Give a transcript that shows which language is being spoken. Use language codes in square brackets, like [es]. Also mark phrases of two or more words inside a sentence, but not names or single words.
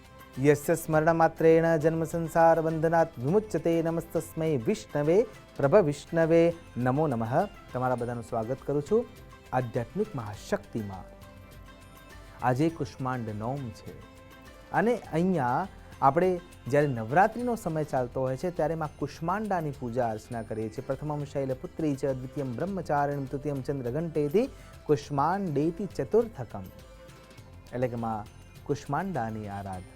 [sa] यस्य स्मरणमात्रेण जन्म संसार बंधनात् विमुच्यते नमस्तस्मै विष्णवे प्रभ विष्णवे नमो नमः। [gu] તમારા બધાનું સ્વાગત કરું છું આધ્યાત્મિક મહાશક્તિમાં। આજે કુષ્માંડ નોમ છે અને અહીંયા આપણે જ્યારે નવરાત્રિનો સમય ચાલતો હોય છે ત્યારે માં કુષ્માંડાની પૂજા અર્ચના કરીએ છીએ। [sa] प्रथमम् शैलपुत्री च द्वितीयम् ब्रह्मचारिणी तृतीयम् चन्द्रघण्टेति कुष्माण्डेति चतुर्थकम्, [gu] એટલે કે માં કુષ્માંડાની આરાધના।